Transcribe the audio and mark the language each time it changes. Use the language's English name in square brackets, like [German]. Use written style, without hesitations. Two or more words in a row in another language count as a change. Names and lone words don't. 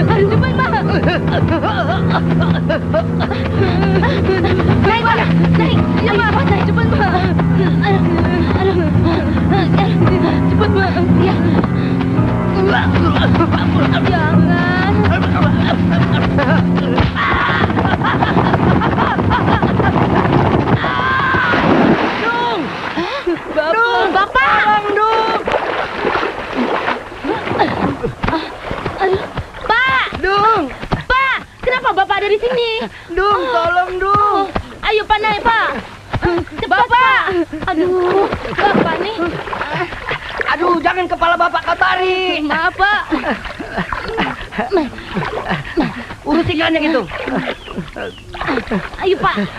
[Indonesian] Cepat, Mak. Naik, Pak. Naik. Ya, Pak. Naik, cepat, Pak. Aduh. Cepat, Pak. Ya. Jangan. Dung! Bapak! Dung! Pak! Dung! Pak! Kenapa Bapak ada di sini? Dung, tolong, Dung! Ayo, Pak, naik, Pak. Bapak! Aduh, Bapak nih. Aduh, jangan kepala Bapak kau tarik! Maaf, Pak. Urus ikannya gitu. Ayo, Pak.